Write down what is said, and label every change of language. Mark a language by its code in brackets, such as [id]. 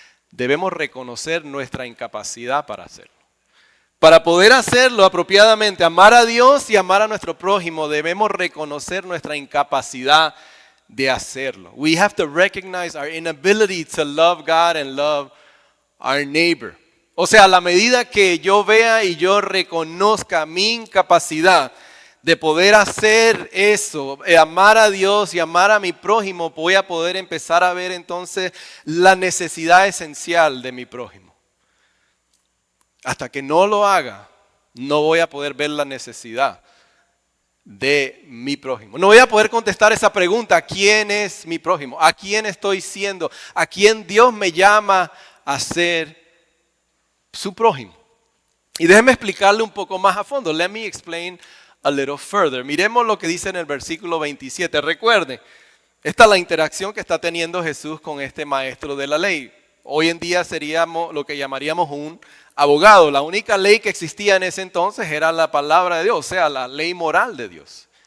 [es] Debemos reconocer nuestra incapacidad para hacerlo. Para poder hacerlo apropiadamente, amar a Dios y amar a nuestro prójimo, debemos reconocer nuestra incapacidad de hacerlo. [en] We have to recognize our inability to love God and love our neighbor. [es] O sea, a la medida que yo vea y yo reconozca mi incapacidad de poder hacer eso, amar a Dios y amar a mi prójimo, voy a poder empezar a ver entonces la necesidad esencial de mi prójimo. Hasta que no lo haga, no voy a poder ver la necesidad de mi prójimo. No voy a poder contestar esa pregunta, ¿quién es mi prójimo? ¿A quién estoy siendo? ¿A quién Dios me llama a ser su prójimo? Y déjeme explicarle un poco más a fondo. [en] Let me explain a little further. [es] Miremos lo que dice en el versículo 27. Recuerde, esta es la interacción que está teniendo Jesús con este maestro de la ley. Hoy en día seríamos lo que llamaríamos un abogado. La única ley que existía en ese entonces era la palabra de Dios, o sea, la ley moral de Dios.